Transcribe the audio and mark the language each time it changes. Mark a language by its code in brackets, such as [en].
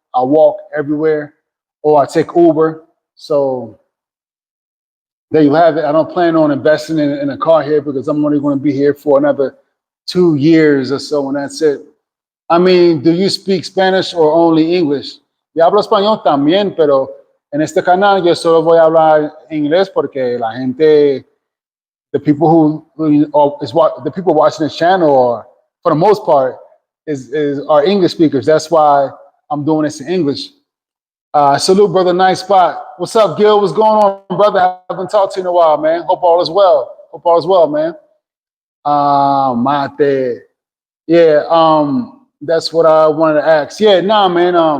[en] I walk everywhere, or I take Uber. So there you have it. I don't plan on investing in a car here because I'm only going to be here for another 2 years or so, and that's it. I mean, do you speak Spanish or only English? [es] Yo hablo español también, pero en este canal yo solo voy a hablar inglés porque la gente, [en] the people the people watching this channel are, for the most part, are English speakers. That's why I'm doing this in English. Salute, brother. Nice spot. What's up, Gil? What's going on, brother? I haven't talked to you in a while, man. Hope all is well. Hope all is well, man. Mate. Yeah, that's what I wanted to ask. Yeah, nah, man.